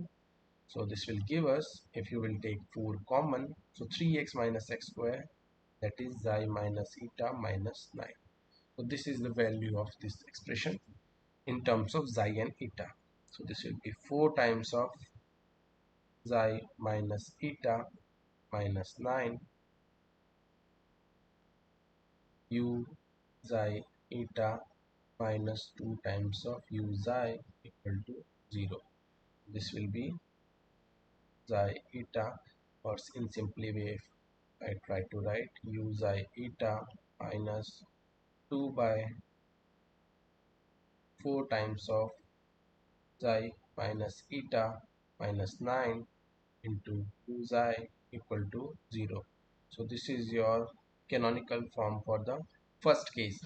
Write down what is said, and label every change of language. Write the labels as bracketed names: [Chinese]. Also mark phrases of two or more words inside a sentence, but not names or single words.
[English] So this will give us, if you will take 4 common, so 3x minus x square, that is xi minus eta minus 9. So this is the value of this expression in terms of xi and eta. So this will be 4 times of xi minus eta minus 9 u xi eta minus 2 times of u xi equal to 0. This will be xi eta, or in simply way if I try to write u xi eta minus 2 by 4 times of xi minus eta minus 9 into 2 xi equal to 0. So this is your canonical form for the first case.